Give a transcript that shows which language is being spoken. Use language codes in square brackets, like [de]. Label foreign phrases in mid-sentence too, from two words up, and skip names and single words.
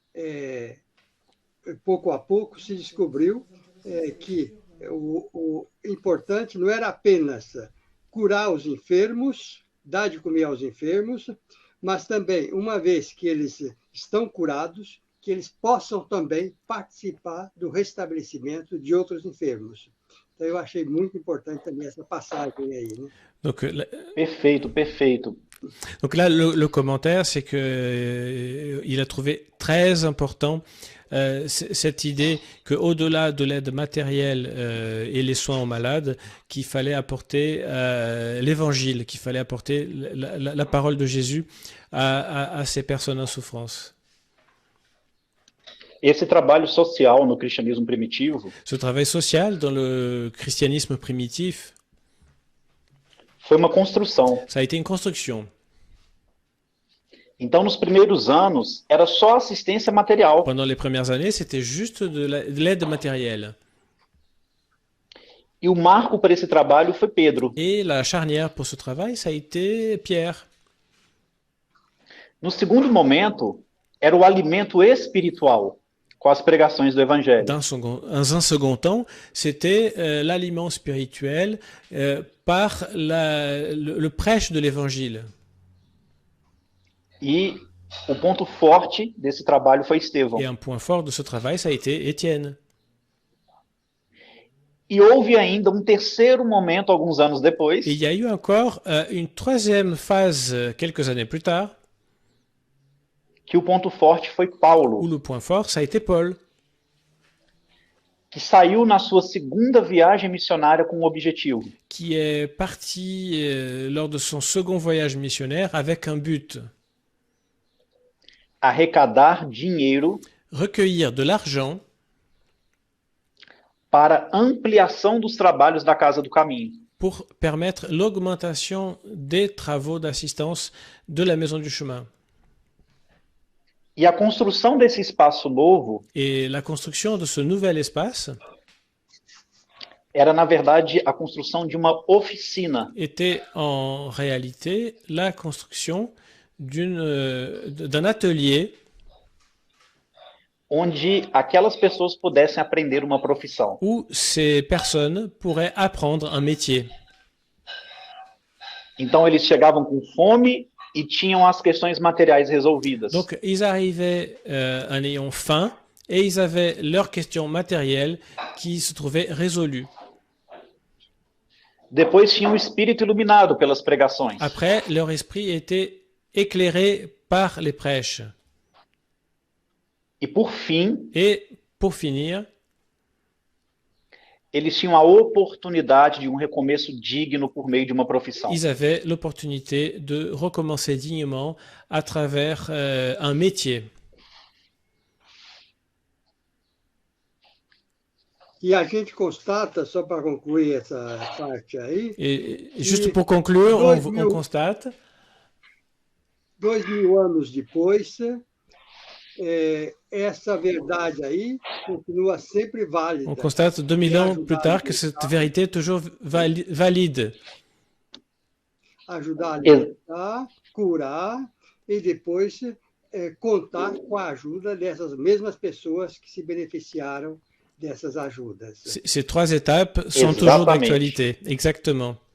[pt] pouco a pouco se descobriu que o importante não era apenas curar os enfermos, dar de comer aos enfermos, mas também, uma vez que eles estão curados, que eles possam também participar do restabelecimento de outros enfermos. Então, eu achei muito importante também essa passagem aí, né? [fr] Donc, [pt] Perfeito, perfeito. [fr] donc là, le commentaire, c'est que il a trouvé très important cette idée qu'au-delà de l'aide matérielle et les soins aux malades, qu'il fallait apporter l'évangile, qu'il fallait apporter la parole de Jésus à ces personnes en souffrance. [pt] Esse trabalho social no cristianismo primitivo [fr] Ce travail social dans le christianisme primitif, [pt] foi uma construção. [fr] ça a été une construction. [pt] Então, nos primeiros anos, era só assistência material. [fr] Pendant les premières années, c'était juste de l'aide matérielle. [pt] E o marco para esse trabalho foi Pedro. [fr] Et la charnière pour ce travail, ça a été Pierre. [pt] No segundo momento, era o alimento espiritual, com as pregações do Evangelho. [fr] Dans un second temps, c'était l'aliment spirituel par le prêche de l'Évangile. [pt] E o ponto forte desse trabalho foi Estevão. [fr] Et un point fort de ce travail, ça a été Étienne. [pt] E houve ainda um terceiro momento, alguns anos depois, [fr] Et il y a eu encore une troisième phase, quelques années plus tard, [pt] que o ponto forte foi [fr] où [pt] Paulo, [fr] le point fort, ça a été Paul, [pt] que saiu na sua segunda viagem missionária com um objetivo: [fr] qui est parti lors de son second voyage missionnaire avec un but, [pt] arrecadar dinheiro [fr] recueillir de l'argent [pt] para ampliação dos trabalhos da Casa do Caminho. [fr] pour permettre l'augmentation des travaux d'assistance de la Maison du Chemin. [pt] E a construção desse espaço novo [fr] Et la construction de ce nouvel espace [pt] era, na verdade, a construção de uma oficina, [fr] était en réalité la construction d'un atelier [pt] onde aquelas pessoas pudessem aprender uma profissão. [fr] où ces personnes pourraient apprendre un métier. [pt] Então, eles chegavam com fome e tinham as questões materiais resolvidas. [fr] Donc, ils arrivaient en ayant faim et ils avaient leurs questions matérielles qui se trouvaient résolues. [pt] Depois tinham o espírito iluminado pelas pregações. [fr] Après, leur esprit était éclairé par les prêches. [pt] E por fim, [fr] Et pour finir, [pt] eles tinham a oportunidade de um recomeço digno por meio de uma profissão. [fr] ils avaient l'opportunité de recommencer dignement à travers un métier. [pt] E a gente constata, só para concluir essa parte aí, [fr] Et juste pour conclure, on constate [pt] 2000 anos depois, essa verdade aí continua sempre válida. [fr] On constate 2000 ans plus tard que cette vérité est toujours valide. [pt] Ajudar a alimentar, curar e depois contar com a ajuda dessas mesmas pessoas que se beneficiaram dessas ajudas. [fr] Ces trois étapes sont toujours d'actualité. Exactement.